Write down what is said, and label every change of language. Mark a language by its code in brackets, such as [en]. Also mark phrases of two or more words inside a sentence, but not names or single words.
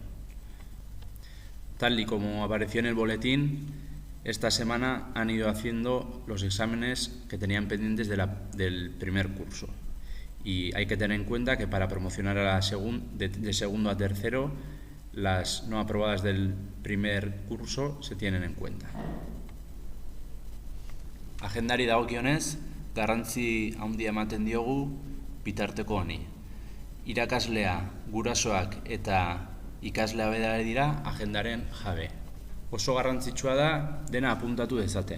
[es] Tal y como apareció en el boletín, esta semana han ido haciendo los exámenes que tenían pendientes del primer curso. Y hay que tener en cuenta que para promocionar a de segundo a tercero, las no aprobadas del primer curso se tienen en cuenta. [eu] Agendari dagokionez, garrantzi handia ematen diogu bitarteko honi. Irakaslea, gurasoak eta ikaslea bera dira agendaren jabe. Oso garrantzitsua da dena apuntatu dezaten.